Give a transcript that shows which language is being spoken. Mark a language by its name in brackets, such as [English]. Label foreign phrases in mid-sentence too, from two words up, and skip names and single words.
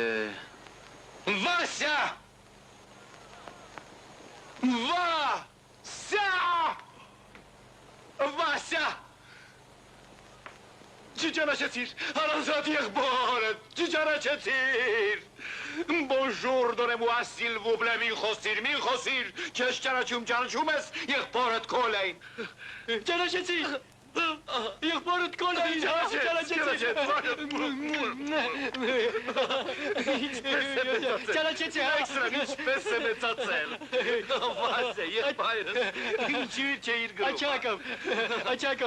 [Armenian] Վասյա! Վասյա! Չճանաչեցիր, հարազատ եղբորդ, չճանաչեցիր։ [French] Bonjour, donnez-moi s'il vous plaît, [Armenian] մի խոսիր, չես ճանաչում ես եղբորդ Կոլային։ Ճանաչեցի, եղբորդ Կոլային, ճանաչեցի։ Ինչպես է մեծացել։ Վասյա, եղբայրս, ինչի չէիր գրում։ Աչակով։